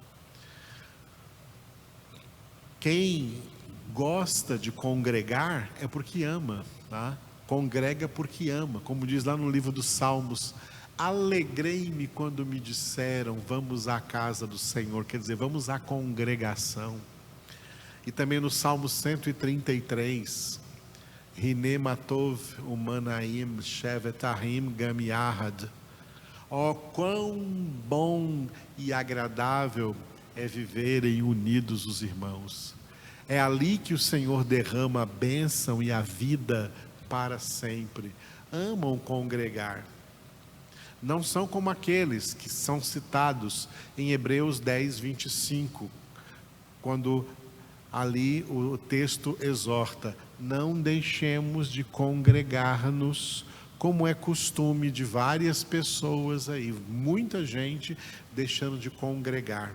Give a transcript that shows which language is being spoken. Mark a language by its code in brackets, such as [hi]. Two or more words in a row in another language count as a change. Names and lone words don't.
[pt] Quem gosta de congregar é porque ama, tá? Congrega porque ama, como diz lá no livro dos Salmos, alegrei-me quando me disseram, vamos à casa do Senhor, quer dizer, vamos à congregação. E também no Salmo 133, [he] הנה מה טוב ומה נעים שבת אחים גם יחד. [pt] Ó, quão bom e agradável é viverem unidos os irmãos. É ali que o Senhor derrama a bênção e a vida para sempre. Amam congregar. Não são como aqueles que são citados em Hebreus 10, 25, quando ali o texto exorta: não deixemos de congregar-nos, como é costume de várias pessoas aí, muita gente deixando de congregar.